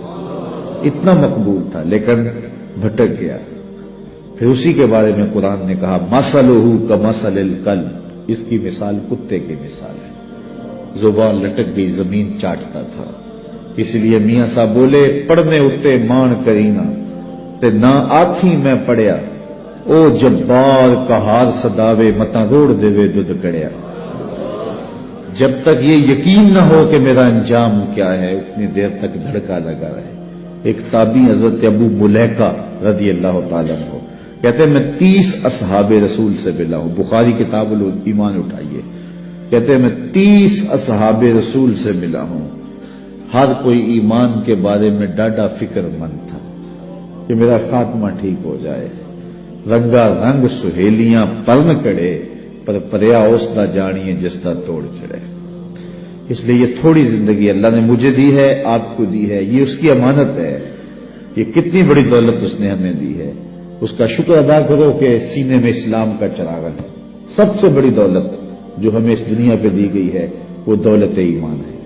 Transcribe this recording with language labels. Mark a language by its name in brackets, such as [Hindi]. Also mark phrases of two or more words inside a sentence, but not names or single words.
[Urdu] اتنا مقبول تھا لیکن بھٹک گیا. پھر اسی کے بارے میں قرآن نے کہا [Arabic] مثلہ کمثل الکلب, [Urdu] اس کی مثال کتے کی مثال ہے. زبان لٹک گئی, زمین چاٹتا تھا. اس لیے میاں صاحب بولے [Punjabi] پڑھنے اتے مان کرینا تے نہ آکھی میں پڑھیا, او جبار کہار صداوے متا روڑ دیوے دودھ کڑیا. [Urdu] جب تک یہ یقین نہ ہو کہ میرا انجام کیا ہے اتنی دیر تک دھڑکا لگا رہے. ایک تابعی حضرت ابو ملیکہ رضی اللہ تعالیٰ عنہ کہتے ہیں میں 30 اصحاب رسول سے ملا ہوں. بخاری کتاب الایمان اٹھائیے. کہتے ہیں میں 30 اصحاب رسول سے ملا ہوں. ہر کوئی ایمان کے بارے میں ڈاڈا فکر مند تھا کہ میرا خاتمہ ٹھیک ہو جائے. [Punjabi] رنگا رنگ سہیلیاں پرن کڑے پر پریا اس دا جانیے جس دا توڑ چڑے. [Urdu] اس لیے یہ تھوڑی زندگی اللہ نے مجھے دی ہے، آپ کو دی ہے، یہ اس کی امانت ہے. یہ کتنی بڑی دولت اس نے ہمیں دی ہے، اس کا شکر ادا کرو کہ سینے میں اسلام کا چراغ ہے. سب سے بڑی دولت جو ہمیں اس دنیا پہ دی گئی ہے وہ دولت ایمان ہے.